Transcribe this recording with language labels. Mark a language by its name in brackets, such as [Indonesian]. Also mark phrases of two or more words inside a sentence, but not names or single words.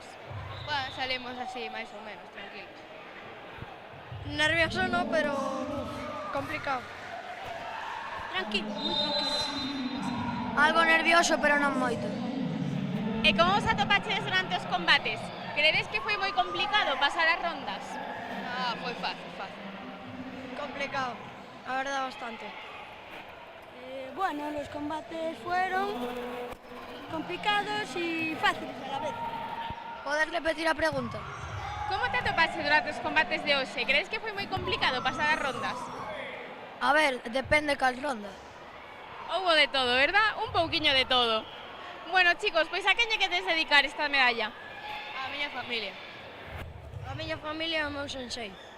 [Spanish] Bueno, salimos así, [Galician] máis ou menos, [Spanish] tranquilos. Nervioso no, pero complicado. [Galician] Tranquilo, moi tranquilo. Algo nervioso, pero non moito. E como vos atopaches durante os combates? Credes que foi moi complicado pasar as rondas? Foi fácil. Complicado, [Spanish] a verdad, [Galician] bastante. [Spanish] Bueno, los combates fueron complicados y fáciles a la vez. [Galician] Podes repetir a pregunta? Como te atopaste durante os combates de hoxe? Crees que foi moi complicado pasar as rondas? A ver, depende cal ronda. Houbo de todo, verdad? Un pouquiño de todo. Bueno, chicos, pois a quen lle queres dedicar esta medalla? A miña familia. A miña familia é o meu sensei.